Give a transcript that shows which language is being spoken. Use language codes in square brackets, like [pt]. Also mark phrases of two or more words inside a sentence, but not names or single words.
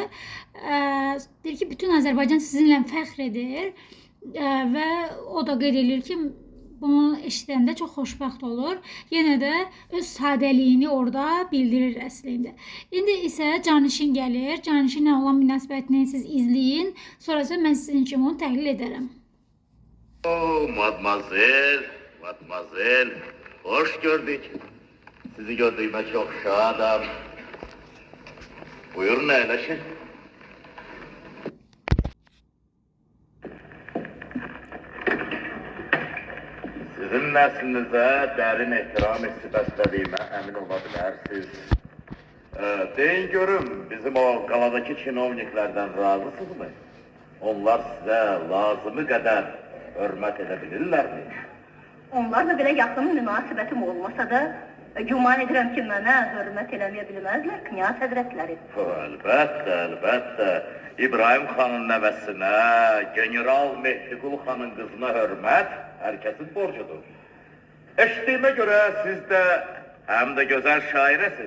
[az] Deyir ki, bütün Azərbaycan sizinlə fəxr edir və o da qeyd edir ki, bunu eşidəndə çox xoşbəxt olur. Yenə də öz sadəliyini orada bildirir əslində. İndi isə canişin gəlir. Canişinlə olan münasibətini siz izləyin. Sonrası mən sizin üçün onu təhlil edərəm. Oh, [tr] Matmazel, hoş gördük. Sizi gördüğüme çok şadam. Buyurun yerleşin. Sizin neslinize derin ihtiram hissi beslediğime emin olabilirsiniz. Deyin görün, bizim o galadaki çinovniklerden razısınız mı? Onlar size lazımı kadar hürmet edebilirler mi? [az] Onlarla belə yaxın münasibətim olmasa da, güman edirəm ki, mənə hörmət eləməyə bilməzlər Knyaz həzrətləri. Əlbəttə, əlbəttə. İbrahim xanın nəvəsinə, General Mehdiqul xanın qızına hörmət hər kəsin borcudur. Eşitdiyimə görə siz də həm də gözəl şairəsiz.